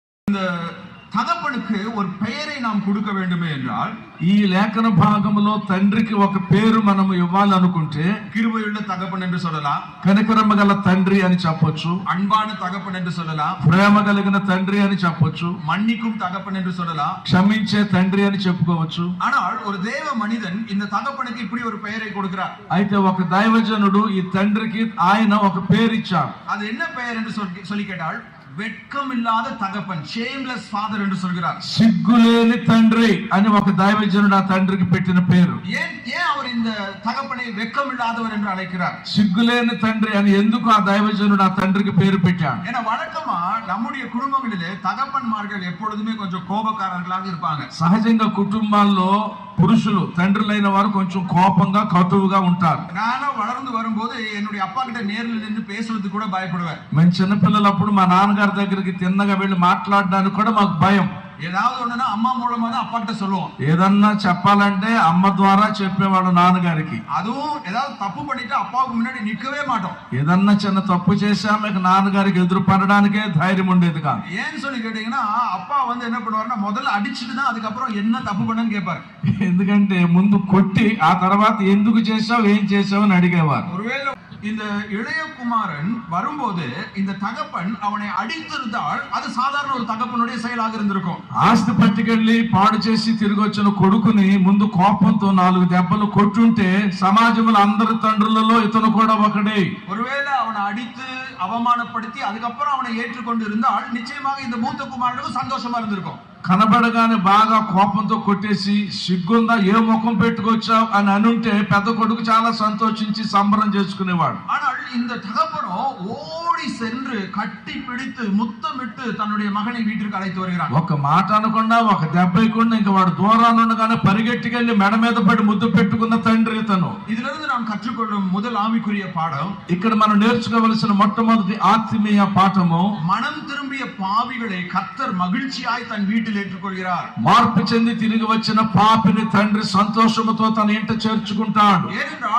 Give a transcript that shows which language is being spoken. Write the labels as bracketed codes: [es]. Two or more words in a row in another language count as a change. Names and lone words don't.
[ta] இந்த தகப்பனுக்கு ஒரு பெயரை நாம் கொடுக்க வேண்டுமே என்றால் [te] ఈ లేఖన భాగంలో తండ్రికి ఒక పేరు మనం ఇవ్వాలనుకుంటే [ta] கிருபையுள்ள தகப்பன் என்று சொல்லலாம், [te] కనికరమ గల తండ్రి అని చెప్పొచ్చు, [ta] அன்பான தகப்பன் என்று சொல்லலாம், [te] ప్రేమ కలిగిన తండ్రి అని చెప్పొచ్చు, [ta] மன்னிக்கும் தகப்பன் என்று சொல்லலாம், [te] క్షమించే తండ్రి అని చెప్పుకోవచ్చు. [ta] ஆனால் ஒரு தேவ மனிதன் இந்த தகப்பனுக்கு இப்படி ஒரு பெயரை கொடுக்கிறார். [te] అయితే ఒక దైవజనుడు ఈ తండ్రికి ఆయన ఒక పేరు ఇచ్చారు. [ta] அது என்ன பெயர் என்று சொல்லி கேட்டால் வெட்கம் இல்லாத தகப்பன், [en] shameless father [ta] என்று சொல்கிறார். [te] సిగ్గులేని తండ్రి అని ఒక దైవజనుడు ఆ తండ్రికి పెట్టిన పేరు. [ta] ஏன் அவர் இந்த தகப்பனை வெட்கம் இல்லாதவர் என்று அழைக்கிறார்? [te] సిగ్గులేని తండ్రి అని ఎందుకు ఆ దైవజనుడు ఆ తండ్రికి పేరు పెట్టాడు? [ta] ஏன்னா வழக்கமா நம்முடைய குடும்பங்களிலே தகப்பன்மார்கள் எப்பொழுதுமே கொஞ்சம் கோபக்காரர்களாக இருப்பாங்க. [te] సహజంగా కుటుంబాల్లో పురుషులు తండ్రులైన వారు కొంచెం కోపంగా కటువుగా ఉంటారు. [ta] நானும் வளர்ந்து வரும்போது என்னுடைய அப்பா கிட்ட நேரில் நின்று பேசுறது கூட பயப்படுவேன். [te] మేము చిన్నపిల్లలప్పుడు మా నాన్నగారి దగ్గరికి తిన్నగా వెళ్ళి మాట్లాడడానికి కూడా మాకు భయం. [ta] ஏதாவது ஒண்ணுனா அம்மா மூலமா தான் அப்பா கிட்ட சொல்லுவோம். [te] ఏదన్నా చెప్పాలంటే అమ్మ ద్వారా చెప్పేవాడు నాన్నగారికి. [ta] அதுவும் ஏதாவது தப்பு பண்ணிட்டு அப்பாவுக்கு முன்னாடி நிக்கவே மாட்டோம். [te] ఏదన్నా చిన్న తప్పు చేసా మీకు నాన్నగారికి ఎదురు పడడానికే ధైర్యం ఉండేది కాదు. [ta] ஏன்னு சொல்லி கேட்டீங்கன்னா அப்பா வந்து என்ன பண்ணுவாருன்னா முதல்ல அடிச்சுட்டு தான் அதுக்கப்புறம் என்ன தப்பு பண்ணன்னு கேட்பாரு. [te] ఎందుకంటే ముందు కొట్టి ఆ తర్వాత ఎందుకు చేసావు ఏం చేసావు అని అడిగేవారు. [ta] ஒருவேளை இந்த இளைய குமாரன் வரும்போது இந்த தகப்பன் அவனை அடித்திருந்தால் அது சாதாரண ஒரு தகப்பனுடைய செயலாக இருந்திருக்கும். [te] ఆస్తి పట్టుకెళ్ళి పాడు చేసి తిరిగి వచ్చిన కొడుకుని ముందు కోపంతో 4 దెబ్బలు కొట్టుంటే సమాజంలో అందరి తండ్రులలో ఇతను కూడా ఒకడే. [ta] ஒருவேளை அவனை அடித்து அவமானப்படுத்தி அதுக்கப்புறம் அவனை ஏற்றுக்கொண்டு இருந்தால் நிச்சயமாக இந்த மூத்த குமாரனுக்கு சந்தோஷமா இருந்திருக்கும். [te] కనబడగానే బాగా కోపంతో కొట్టేసి సిగ్గుందా ఏ ముఖం పెట్టుకొచ్చావు అని అనుంటే పెద్ద కొడుకు చాలా సంతోషించి సంబరం చేసుకునేవాడు. [ta] ஆனால் இந்த தகப்பனோ ஓடி சென்று கட்டி பிடித்து முத்தமிட்டு தன்னுடைய மகனை வீட்டிற்கு அழைத்து வருகிறான். [te] ఒక మాట అనకుండా ఒక దెబ్బ ఇవ్వకుండా ఇంకా వాడు దూరాన్ని ఉండగానే పరిగెట్టుకెళ్లి మెడ మీద పడి ముద్దు పెట్టుకున్న తండ్రి తను. [ta] இதிலிருந்து நாம் கற்றுக்கொள்ளும் முதல் ஆவிக்குரிய பாடம், [te] ఇక్కడ మనం నేర్చుకోవలసిన మొట్టమొదటి ఆత్మీయ పాఠము, [ta] மனம் திரும்பிய பாவிகளை கர்த்தர் மகிழ்ச்சியாய் தன் வீட்டில் ஏற்றுக்கொள்கிறார். [te] మార్పు చెంది తిరిగి వచ్చిన పాపిని తండ్రి సంతోషముతో తన ఇంట చేర్చుకుంటాడు. [ta] ஏனென்றால்